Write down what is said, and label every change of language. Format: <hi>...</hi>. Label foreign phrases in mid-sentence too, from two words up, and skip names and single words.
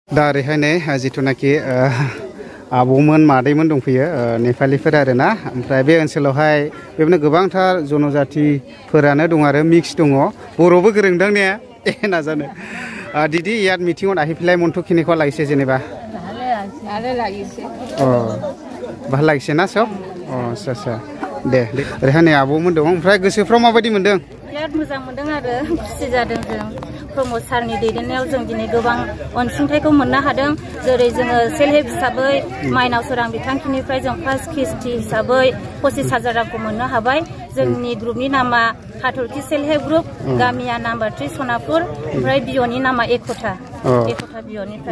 <brx>दा ओरैहायनो जिथुनाखि आबौमोन मादैमोन दंफैयो नेपालिफोर आरोना ओमफ्राय बे ओनसोलावहाय बेबायदिनो गोबांथार जनजातिफोरानो दं आरो मिक्स दङ बर'बो गोरोंदां ने नाजानो दिदी</brx> <as>ইয়াত মিটিঙত আহি পেলাই মনটো কেনেকুৱা লাগিছে যেনিবা ভালে লাগিছে ভাল লাগিছে না সব আচ্ছা আচ্ছা</as> <brx>दे ओरैहाय आबौमोन दं ओमफ्राय गोसोफ्राव माबायदि मोनदों बिराद मोजां मोनदों आरो खुसि जादों जों प्रमद सारनि दैदेननायाव जों दिनै गोबां अनसुंथाइखौ मोननो हादों जेरै जोङो</brx> <en>self help</en> <brx>हिसाबै माइनाव सोरां बिथांखिनिफ्राय जों फार्स्ट किस्ति हिसाबै 25,000 रांखौ मोननो हाबाय जोंनि ग्रुपनि नामा हाथरखि</brx> <en>self help group</en> <brx>गामिया नाम्बार 3 सनापुर ओमफ्राय बिअनि नामा एकता बिअनिफ्राय</brx>